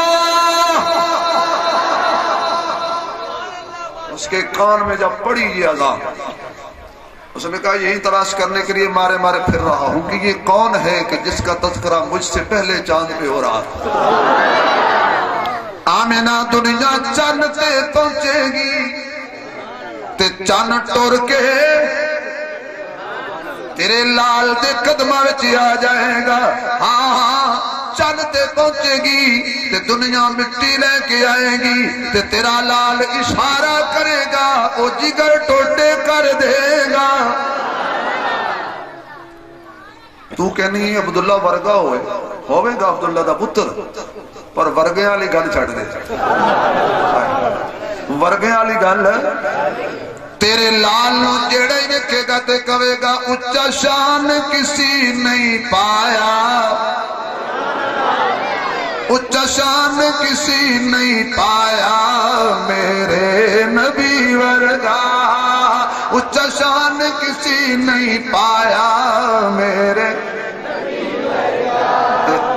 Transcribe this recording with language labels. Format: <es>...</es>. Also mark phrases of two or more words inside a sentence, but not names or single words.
<ur>اس کے کان میں جب پڑی یہ اذان، اس نے کہا یہی تلاش کرنے کے لیے مارے مارے پھر رہا ہوں کہ یہ کون ہے کہ جس کا تذکرہ مجھ سے پہلے چاند پہ ہو رہا تھا۔</ur> <pa>آمینہ دنیا چاند تے پہنچے گی تے چاند ٹور کے تیرے لال دے قدمہ وچ آ جائے گا۔ ہاں چاند تے پہنچے گی تے دنیا مٹی لے کے آئے گی تے تیرا لال اشارہ کرے گا، وہ جگر ٹوٹے کر دے گا۔ تو کہنی عبداللہ ورگا ہوئے گا عبداللہ دا پتر، پر ورگے والی گل چھڑ دے، ورگے والی گل تیرے لال نو جیڑا ہی دیکھے گا تے کہے گا اچا شان کسی نہیں پایا، اچا شان کسی نہیں پایا میرے نبی ورگا، اچا شان کسی نہیں پایا میرے نبی ورگا۔</pa>